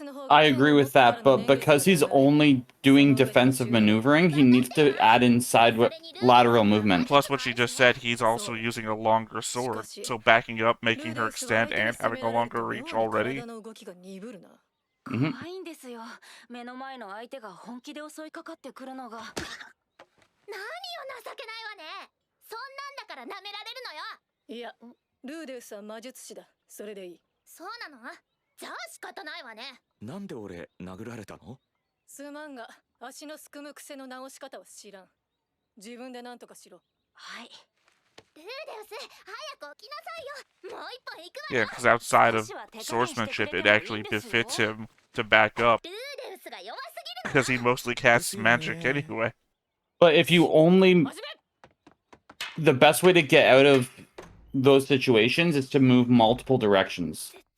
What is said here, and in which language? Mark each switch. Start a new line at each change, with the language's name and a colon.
English: I agree with that, but because he's only doing defensive maneuvering, he needs to add in lateral movement. Plus what she just said, he's also using a longer sword, so backing up, making her extend, and having a longer reach already. Mm-hmm.
Japanese: 目の前の相手が本気で襲いかかってくるのが。何よ情けないわね。そんなんだから舐められるのよ。いや、ルーデウスは魔術師だ。それでいい。そうなの？じゃあ仕方ないわね。なんで俺殴られたの？すまんが、足のすくむ癖の直し方は知らん。自分で何とかしろ。はい。ルーデウス、早く起きなさいよ。もう一本行くわよ。
English: Yeah, because outside of swordsmanship, it actually befits him to back up. Because he mostly casts magic anyway. But if you only... The best way to get out of those situations is to move multiple directions.